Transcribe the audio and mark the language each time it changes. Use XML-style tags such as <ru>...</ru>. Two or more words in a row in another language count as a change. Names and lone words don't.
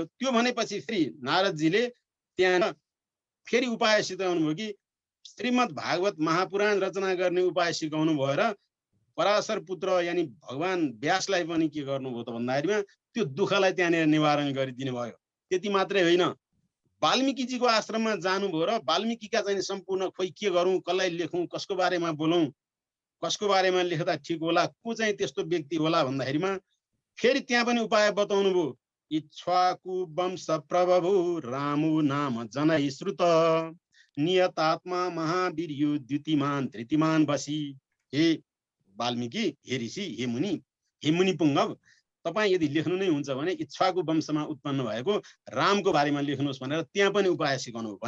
<ne>त्यो भनेपछि फेरि नारदजीले त्यहाँ फेरि उपाय सिकाउनु भयो कि श्रीमद् भागवत महापुराण रचना गर्ने उपाय सिकाउनु भयो र पराशर पुत्र यानि भगवान व्यासलाई पनि के गर्नुभयो त भन्दाखेरिमा त्यो दुःखलाई त्यहाँनिर निवारण गरिदिनु भयो। त्यति मात्रै होइन, वाल्मीकिजीको आश्रममा जानुभयो र वाल्मीकिका चाहिँ सम्पूर्ण खोइ के गरौँ, कसलाई लेखौँ, कसको बारेमा बोलौँ, कसको बारेमा लेख्दा ठिक होला, को चाहिँ त्यस्तो व्यक्ति होला भन्दाखेरिमा फेरि त्यहाँ पनि उपाय बताउनु भयो।</ne> <sa>इक्ष्वाकु वंश प्रभवु रामु नाम जनै श्रुत नियतात्मा महावीर्यु द्युतिमान धृतिमान बसी।</sa> <ne>हे वाल्मीकि, हे ऋषि, हे मुनि पुङ्गव, तपाईँ यदि लेख्नु नै हुन्छ भने इच्छाको वंशमा उत्पन्न भएको रामको बारेमा लेख्नुहोस् भनेर त्यहाँ पनि उपाय सिकाउनु हो।</ne>